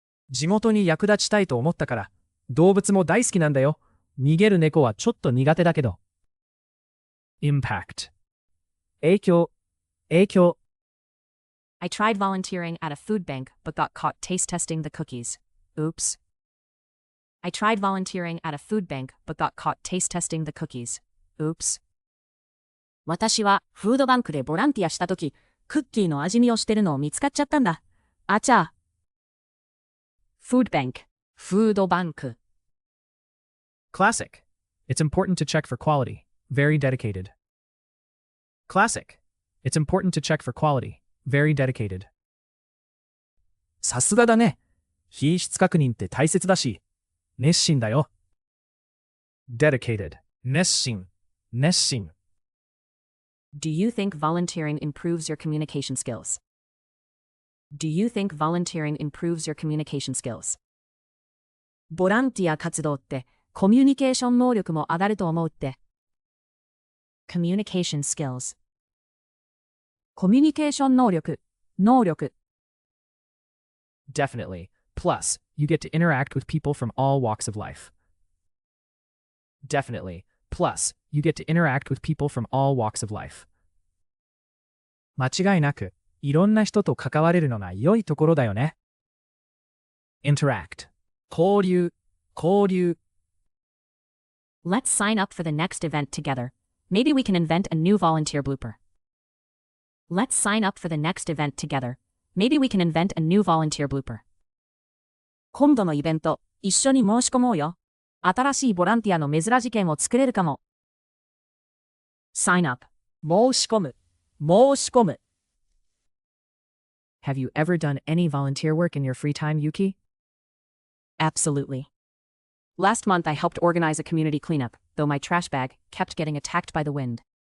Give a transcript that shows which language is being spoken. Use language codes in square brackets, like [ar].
[ja] 地元に役立ちたいと思ったから、動物も大好きなんだよ。逃げる猫はちょっと苦手だけど。 impact 影響 [en] I tried volunteering at a food bank but got caught taste testing the cookies. Oops. I tried volunteering at a food bank but got caught taste testing the cookies. Oops. [ja] 私はフードバンクでボランティアしたとき、クッキーの味見をしてるのを見つかっちゃったんだ。あちゃ。 Food bank フードバンク [en] Classic. It's important to check for quality. Very dedicated. Classic. It's important to check for quality. Very dedicated. [ja] さすがだね。品質確認って大切だし、熱心だよ。 dedicated. 熱心。 [en] Do you think volunteering improves your communication skills? Do you think volunteering improves your communication skills? [ja] ボランティア活動ってコミュニケーション能力も上がると思うって。 Communication skills コミュニケーション能力 [en] Definitely. Plus, you get to interact with people from all walks of life. Definitely. Plus, you get to interact with people from all walks of life. [ja] 間違いなく、いろんな人と関われるのが良いところだよね。 interact 交流 [en] Let's sign up for the next event together. Maybe we can invent a new volunteer blooper. Let's sign up for the next event together. Maybe we can invent a new volunteer blooper. [ja] 今度のイベント、一緒に申し込もうよ。新しいボランティアの珍事件を作れるかも。 sign up 申し込む [en] Have you ever done any volunteer work in your free time, Yuki? Absolutely. Last month I helped organize a community cleanup, though my trash bag kept getting attacked by the wind.